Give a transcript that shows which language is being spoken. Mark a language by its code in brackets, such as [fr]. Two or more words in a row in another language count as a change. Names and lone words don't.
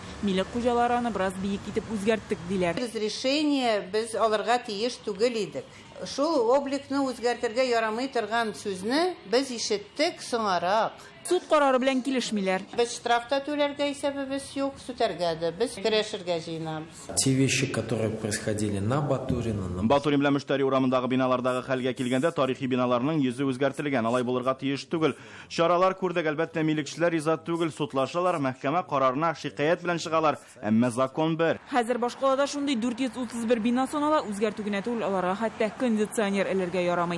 [tt] Милек хуҗалары аны бераз биек итеп үзгәрттек диләр. Разрешение без алырга тиеш түгел идек. Шул обликны үзгәртергә ярамый торган сүзне без ишеттек соңарак. Суд карары белән килешмиләр. Без штрафта түләргә исәбебез юк, сүтәргә, без көрәшергә җыенабыз. [ru] Те вещи, которые происходили на Батурина, [tt] Батурин белән Мөштәри урамындагы биналардагы хәлгә килгәндә, тарихи биналарның йөзе үзгәртелгән. Алай булырга тиеш түгел. Чаралар күрдек, әлбәттә милекчеләр изат түгел, судлашалар, мәхкәмә карарына шикаят белән чыгалар. Әмма закон бер. Хәзер башкалада шундый 431 бина санала, үзгәртү генә түгел, аларга хәтта кондиционер эләргә ярамый.